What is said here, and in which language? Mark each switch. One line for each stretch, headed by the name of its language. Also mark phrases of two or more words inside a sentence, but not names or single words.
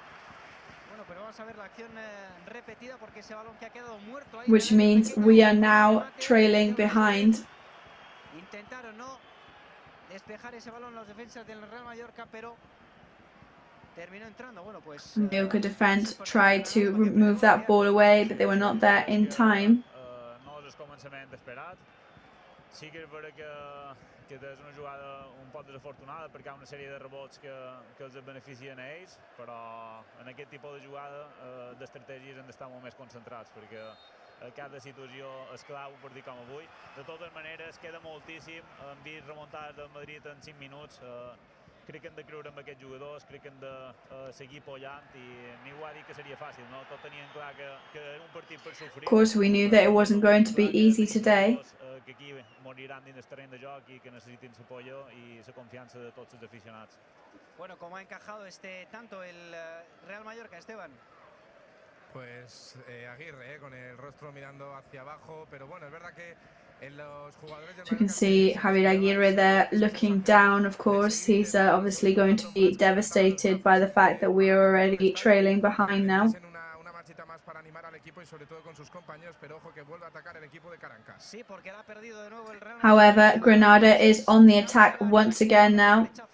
English: Which means we are now trailing behind. Mallorca defense tried to remove that ball away, but they were not there in time.
Catalan: Sí que és veritat que és una jugada un poc desafortunada perquè hi ha una sèrie de rebots que els beneficien a ells, però en aquest tipus de jugada d'estratègies hem d'estar molt més concentrats perquè cada situació és clau per dir com avui. De totes maneres, queda moltíssim. Hem vist remuntades del Madrid en 5 minuts. Crec que hem de creure en aquests jugadors, crec que hem de seguir apoyant i ningú ha dit que seria fàcil, no? Tots tenien clar que era un partit per sofrir.
English: Of course, we knew that it wasn't going to be easy today.
Catalan: Que aquí moriran dins del terreny de joc i que necessitin l'apoyo i la confiança de tots els aficionats.
Spanish: Bueno, ¿cómo ha encajado este tanto el Real Mallorca, Esteban? Pues Aguirre, con el rostro mirando hacia abajo, pero bueno, es verdad que
English: you can see Javier Aguirre there looking down, of course. He's obviously going to be devastated by the fact that we are already trailing behind now. However, Granada is on the attack once again now.